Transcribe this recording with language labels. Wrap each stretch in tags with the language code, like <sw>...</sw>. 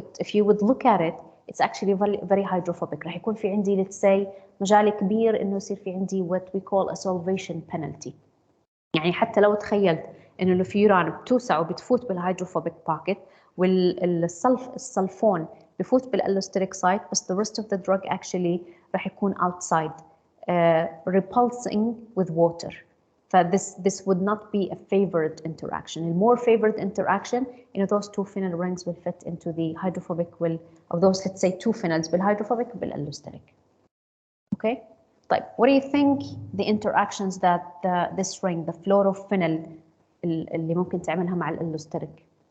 <en>If you would look at it, it's actually very hydrophobic.</en> <ar>رح يكون في عندي let's say مجال كبير إنه يصير في عندي</ar> <en>what we call a solvation penalty.</en> <ar>يعني حتى لو تخيلت إنه الفيوران بتوسع وبتفوت بالهيدروفوبيك باكيت والسلفون بفوت بالألوستريك سايت بس</ar> <en>the rest of the drug actually</en> <ar>رح يكون</ar> <en>outside repulsing with water. This would not be a favored interaction. A more favored interaction, those two phenyl rings will fit into the hydrophobic of those, let's say, two phenyls بالhydrophobic بالallosteric. Okay. طيب, what do you think the interactions that this ring, the fluorophenyl</en> <ar>اللي ممكن تعملها</ar> <en>مع الallosteric?</en>